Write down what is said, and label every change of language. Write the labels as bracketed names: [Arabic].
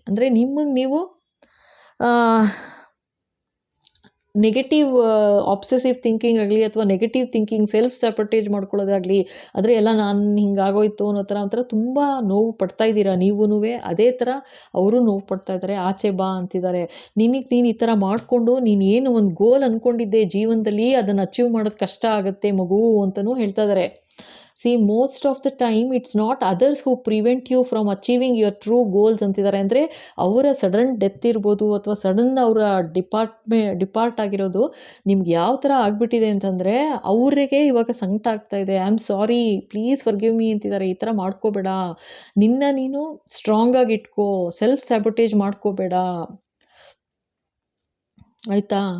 [Kannada] ಅಂದರೆ ನಿಮಗೆ ನೀವು ನೆಗೆಟಿವ್ ಆಬ್ಸೆಸಿವ್ ಥಿಂಕಿಂಗ್ ಆಗಲಿ ಅಥವಾ ನೆಗೆಟಿವ್ ಥಿಂಕಿಂಗ್ ಸೆಲ್ಫ್ ಸ್ಯಾಬಟೇಜ್ ಮಾಡ್ಕೊಳ್ಳೋದಾಗಲಿ, ಆದರೆ ಎಲ್ಲ ನಾನು ಹಿಂಗಾಗೋಯ್ತು ಅನ್ನೋ ಥರ ಒಂಥರ ತುಂಬ ನೋವು ಪಡ್ತಾ ಇದ್ದೀರಾ ನೀವೂ. ಅದೇ ಥರ ಅವರು ನೋವು ಪಡ್ತಾ ಇದ್ದಾರೆ. ಆಚೆ ಬಾ ಅಂತಿದ್ದಾರೆ. ನೀನು ಈ ಥರ ಮಾಡಿಕೊಂಡು ನೀನು ಏನು ಒಂದು ಗೋಲ್ ಅಂದ್ಕೊಂಡಿದ್ದೆ ಜೀವನದಲ್ಲಿ, ಅದನ್ನು ಅಚೀವ್ ಮಾಡೋದು ಕಷ್ಟ ಆಗುತ್ತೆ ಮಗು ಅಂತಲೂ ಹೇಳ್ತಾ ಇದ್ದಾರೆ. [English] See, most of the time it's not others who prevent you from achieving your true goals [Kannada] ಅಂತಿದ್ದಾರೆ. ಅಂದರೆ ಅವರ ಸಡನ್ ಡೆತ್ ಇರ್ಬೋದು ಅಥವಾ ಸಡನ್ ಅವರ ಡಿಪಾರ್ಟ್ ಆಗಿರೋದು ನಿಮ್ಗೆ ಯಾವ ಥರ ಆಗಿಬಿಟ್ಟಿದೆ ಅಂತಂದರೆ ಅವರಿಗೆ ಇವಾಗ ಸಂಕಟ ಆಗ್ತಾ ಇದೆ. [English] I am sorry, please forgive me [Kannada] ಅಂತಿದ್ದಾರೆ. ಈ ಥರ ಮಾಡ್ಕೋಬೇಡ, ನೀನು ಸ್ಟ್ರಾಂಗ್ ಆಗಿ ಇಟ್ಕೋ, ಸೆಲ್ಫ್ ಸ್ಯಾಬಟೇಜ್ ಮಾಡ್ಕೋಬೇಡ ಆಯಿತಾ.